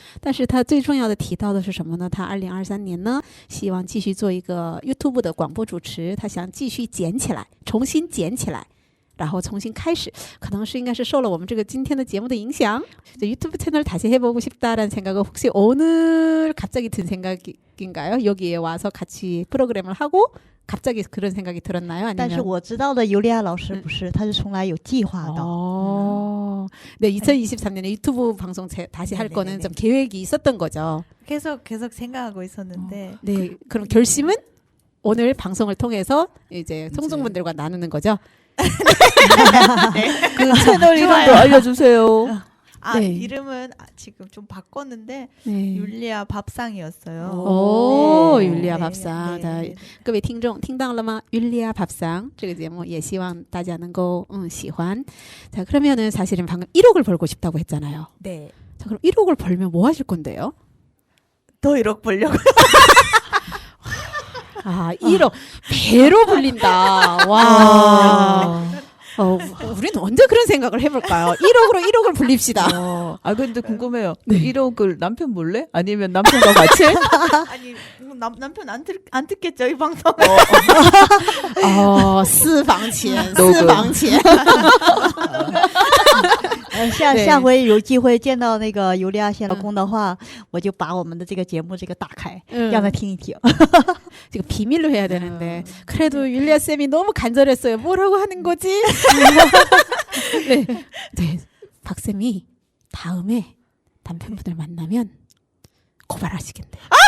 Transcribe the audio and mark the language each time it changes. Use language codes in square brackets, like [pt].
[zh] 但是他最重要的提到的是什么呢？他2023年呢，希望继续做一个 YouTube 的广播主持，他想继续捡起来，重新捡起来。然后重新开始，可能是应该是受了我们这个今天的节目的影响， [ko] 유튜브 채널 다시 해보고 싶다라는 생각은 혹시 오늘 갑자기 든 생각인가요? 여기에 와서 같이 프로그램을 하고 갑자기 그런 생각이 들었나요? [zh] 但是 [ko] 아니면 [zh] 我知道的尤利亚老师不是，他是从来有计划的。 [ko] 네, 2023년에 유튜브 방송 다시 할 거는 좀 계획이 있었던 거죠. 계속 생각하고 있었는데 네, 그럼 결심은 오늘 방송을 통해서 이제 송중분들과 나누는 거죠. 그 채널 이름도 알려주세요. 아, 네. 이름은 지금 좀 바꿨는데 네. 율리아 밥상이었어요. 오, 네. 율리아 네. 밥상. 네. [zh] 的 [ko] 네. [zh] 各位听众听到了吗？ 율리아 밥상 这个节目也希望大家能够喜欢。 [ko] 자, 그러면은 사실은 방금 1억을 벌고 싶다고 했잖아요. 네. 자, 그럼 1억을 벌면 뭐 하실 건데요? 더 1억 벌려고. 아, 1억 배로 불린다. 와. 우리는 언제 그런 생각을 해볼까요? 1억으로 1억을 불립시다. 아 근데 궁금해요. 그 1억을 남편 몰래? 아니면 남편과 같이? 아니 남편 안 듣겠죠 이 방송. [zh] 私房钱，私房钱。下回有机会见到那个尤利亚县老公的话，我就把我们的这个节目这个打开，让他听一听。 [ko] 지금 비밀로 해야 되는데 그래도 율리아 쌤이 너무 간절했어요. 뭐라고 하는 거지? 네, 네, 박 쌤이 다음에 남편분을 만나면 고발하시겠네요.